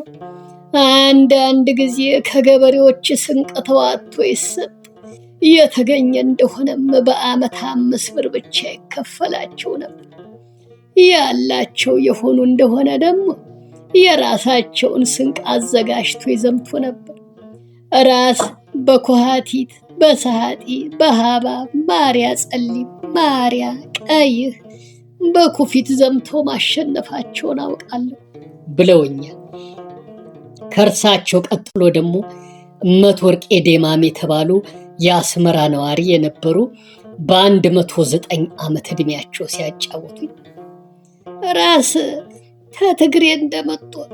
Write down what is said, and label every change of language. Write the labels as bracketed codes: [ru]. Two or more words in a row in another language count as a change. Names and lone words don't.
[am] አንዳንድ ጊዜ ከገበሬዎች ስንቅ ተዋጥቶ ይሰጥ የተገኘ እንደሆነም በዓመት 5 ብር ብቻ ይከፈላቸው ነበር። ያላቸው የሆኑ እንደሆነ ደግሞ የራሳቸውን ስንቅ አዘጋጅቶ ይዘምቱ ነበር። ራስ በኮሃቲት፣ በሰሃጢ፣ በሃባብ፣ ማርያ ጸሊም፣ ማርያ ቀይህ በኩፊት ዘምቶ ማሸነፋቸውን አውቃለሁ ብለውኛል። ከእርሳቸው ቀጥሎ ደግሞ እመት ወርቄ ዴማም የተባሉ የአስመራ ነዋሪ የነበሩ በ109 ዓመት ዕድሜያቸው ሲያጫወቱኝ ራስ ከትግሬ እንደመጡ